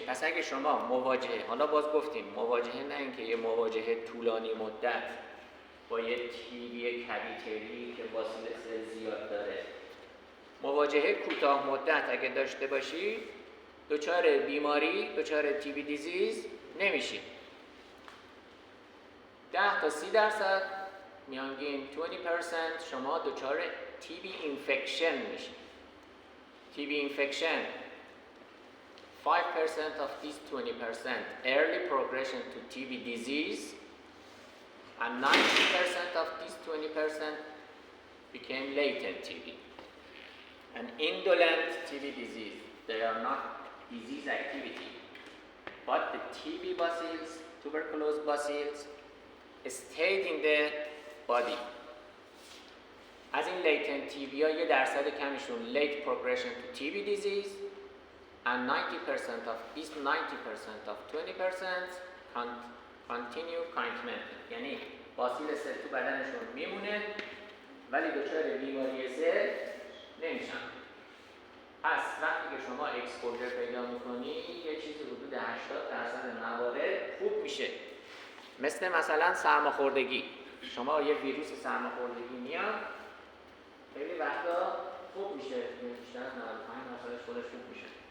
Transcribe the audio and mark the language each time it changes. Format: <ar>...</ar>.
<fa>پس اگه شما مواجهه، حالا باز گفتیم مواجهه نه اینکه یه مواجهه طولانی مدت با یه TB کویتری که باسیلس زیاد داره، مواجهه کوتاه مدت اگه داشته باشی، دچار بیماری، دچار TB دیزیز نمیشی. 10 تا 30% میانگین 20% شما دچار TB اینفکشن میشی.</fa> <en>TB infection 5% of these 20% early progression to TB disease, and 90% of these 20% became latent TB. An indolent TB disease. They are not disease activity, but the TB bacilles, tuberculosis bacilles, stayed in the body.</en> <fa>از این latent TB ها یه درصد کمیشون</fa> <en>late progression to TB disease, and 90% of these 90% of 20% continue containment.</en> <fa>یعنی باسیل سل تو بدنشون میمونه ولی دچار بیماری سل نمیشن. پس وقتی که شما اکسپوژر پیدا میکنی یه چیزی حدود 80% موارد خوب میشه. مثلا سرماخوردگی، شما یه ویروس سرماخوردگی میاد خیلی وقتا خوب میشه، بیشتر از 95% خودش خوب میشه.</fa>